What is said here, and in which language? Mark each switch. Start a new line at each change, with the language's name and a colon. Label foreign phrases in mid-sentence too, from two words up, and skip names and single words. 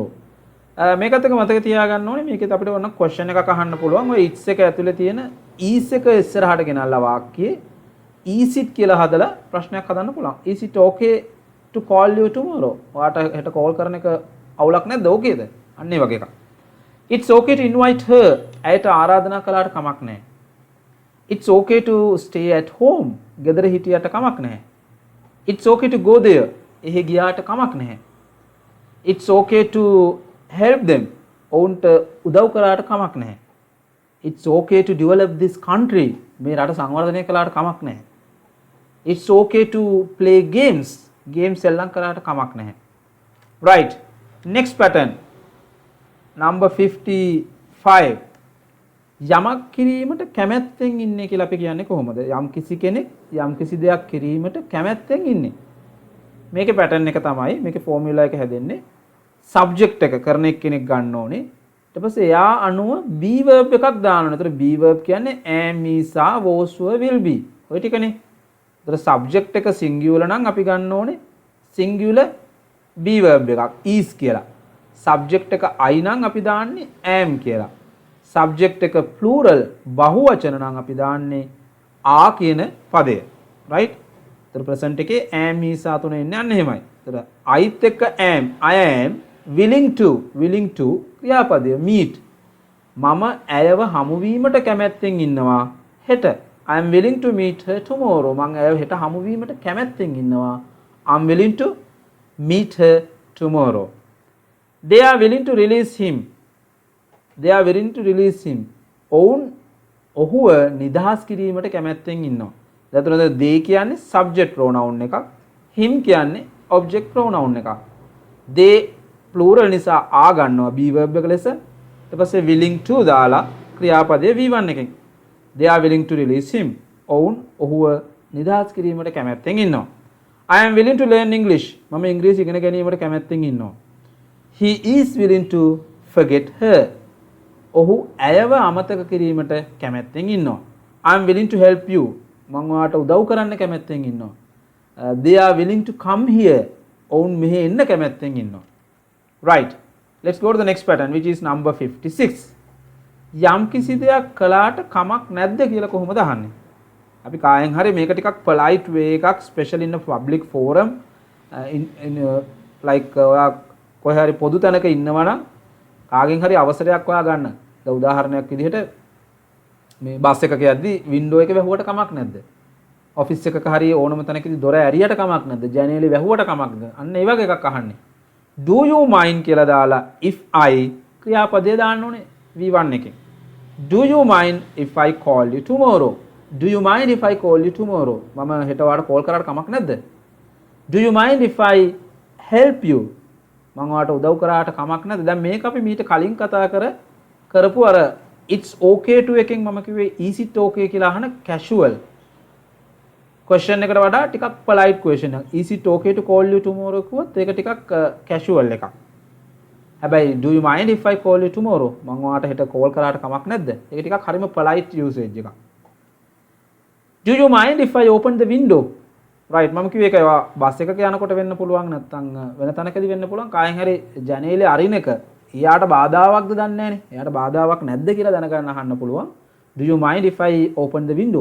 Sinhala: මේකත් එක මතක තියාගන්න ඕනේ. මේකෙත් අපිට ඔන්න question එකක් අහන්න පුළුවන්. ඔය it's එක ඇතුලේ තියෙන is එක ඉස්සරහට ගෙනල්ලා වාක්‍යයේ
English: is it
Sinhala: කියලා හදලා ප්‍රශ්නයක් හදන්න පුළුවන්.
English: is it okay to call you tomorrow?
Sinhala: ඔයාට හෙට කෝල් කරන එක අවුලක් නැද්ද? ඕකේද? අන්න ඒ වගේ එකක්.
English: it's okay to invite her.
Sinhala: ඇයට ආරාධනා කළාට කමක් නැහැ.
English: it's okay to stay at home.
Sinhala: ගෙදර හිටියට කමක් නැහැ.
English: it's okay to go there.
Sinhala: එහෙ ගියාට කමක් නැහැ.
English: it's okay to help them.
Sinhala: ඔවුන්ට උදව් කරාට කමක් නැහැ.
English: it's okay to develop this country.
Sinhala: මේ රට සංවර්ධනය කළාට කමක් නැහැ.
English: it's okay to play games.
Sinhala: games සෙල්ලම් කරාට කමක් නැහැ.
English: right. next pattern. number 55.
Sinhala: යමක් කිරීමට කැමැත්තෙන් ඉන්නේ කියලා අපි කියන්නේ කොහොමද? යම් කිසි කෙනෙක් යම් කිසි දෙයක් කිරීමට කැමැත්තෙන් ඉන්නේ. මේකේ pattern එක තමයි මේකේ formula එක හැදෙන්නේ. subject එක කරන එක්කෙනෙක් ගන්න ඕනේ. ඊට පස්සේ එයා අනුව
English: be verb
Sinhala: එකක් දාන්න ඕනේ. ඒතර
English: be verb
Sinhala: කියන්නේ
English: am, is, are, was, were, will be.
Sinhala: ඔය ටිකනේ. ඒතර subject එක singular නම් අපි ගන්න ඕනේ
English: singular be verb
Sinhala: එකක් is කියලා. subject එක I නම් අපි දාන්නේ am කියලා. subject එක plural බහුවචන නම් අපි දාන්නේ are කියන පදය. right? ඒතර present එකේ
English: am, is, are
Sinhala: තුන එන්නේ අන්න එහෙමයි. ඒතර I'ත් එක්ක
English: am, I am willing to
Sinhala: ක්‍රියාපදය meet. මම ඇයව හමු වීමට කැමැත්තෙන් ඉන්නවා හෙට.
English: I am willing to meet her tomorrow.
Sinhala: මම ඇයව හෙට හමු වීමට කැමැත්තෙන් ඉන්නවා.
English: I am willing to meet her tomorrow. They are willing to release him. They are willing to release him.
Sinhala: ඔහුව නිදහස් කිරීමට කැමැත්තෙන් ඉන්නවා. එතකොට they කියන්නේ
English: subject pronoun
Sinhala: එකක්. him කියන්නේ
English: object pronoun
Sinhala: එකක්. they plural නිසා ආ ගන්නවා
English: be verb
Sinhala: එක ලෙස. ඊට පස්සේ
English: willing to
Sinhala: දාලා ක්‍රියාපදයේ V1 එකෙන්.
English: they are willing to release him.
Sinhala: ඔහුව නිදහස් කිරීමට කැමැත්තෙන් ඉන්නවා.
English: I am willing to learn English.
Sinhala: මම ඉංග්‍රීසි ඉගෙන ගැනීමට කැමැත්තෙන් ඉන්නවා.
English: He is willing to forget her.
Sinhala: ඔහු ඇයව අමතක කිරීමට කැමැත්තෙන් ඉන්නවා.
English: I am willing to help you.
Sinhala: මම ඔයාට උදව් කරන්න කැමැත්තෙන් ඉන්නවා.
English: They are willing to come here.
Sinhala: ඔවුන් මෙහෙ එන්න කැමැත්තෙන් ඉන්නවා.
English: Right. Let's go to the next pattern which is number 56.
Sinhala: යම් කිසි දෙයක් කළාට කමක් නැද්ද කියලා කොහොමද අහන්නේ? අපි කායෙන් හරි මේක ටිකක්
English: polite way
Sinhala: එකක්
English: special in a public forum in like
Sinhala: ඔයා කොහේ හරි පොදු තැනක ඉන්නවා නම් කාගෙන් හරි අවසරයක් ඔයා ගන්න. දැන් උදාහරණයක් විදිහට මේ බස් එකක යද්දි window එක වැහුවට කමක් නැද්ද? ඔෆිස් එකක හරි ඕනම තැනකදී දොර ඇරියට කමක් නැද්ද? ජනේලෙ වැහුවට කමක් නැද්ද? අන්න ඒ වගේ එකක් අහන්නේ.
English: Do you mind
Sinhala: කියලා දාලා
English: if I
Sinhala: ක්‍රියාපදයේ දාන්න ඕනේ V1 එකෙන්.
English: Do you mind if I call you tomorrow? Do you mind if I call you tomorrow?
Sinhala: මම හෙට ඔයාලට කෝල් කරාට කමක් නැද්ද?
English: Do you mind if I help you?
Sinhala: මම ඔයාලට උදව් කරාට කමක් නැද්ද? දැන් මේක අපි මීට කලින් කතා කරපු අර
English: it's okay to
Sinhala: එකෙන් මම කිව්වේ
English: is it okay
Sinhala: කියලා අහන
English: casual question
Sinhala: එකට වඩා ටිකක්
English: polite question
Sinhala: එකක්.
English: Is it okay to call you tomorrow
Sinhala: කිව්වොත් ඒක ටිකක්
English: casual එකක්. හැබැයි do you mind if I call you tomorrow?
Sinhala: මම ඔයාලට හෙට කෝල් කරාට කමක් නැද්ද? ඒක ටිකක් හරිම
English: polite usage
Sinhala: එකක්.
English: Do you mind if I open the window? Right.
Sinhala: මම කිව්වේ ඒක බස් එකක යනකොට වෙන්න පුළුවන් නැත්නම් වෙන තැනකදී වෙන්න පුළුවන්. කායෙන් හරි ජනේලේ අරින එක එයාට බාධාවක්ද දන්නේ නැහනේ. එයාට බාධාවක් නැද්ද කියලා දැනගන්න අහන්න පුළුවන්.
English: Do you mind if I open the window?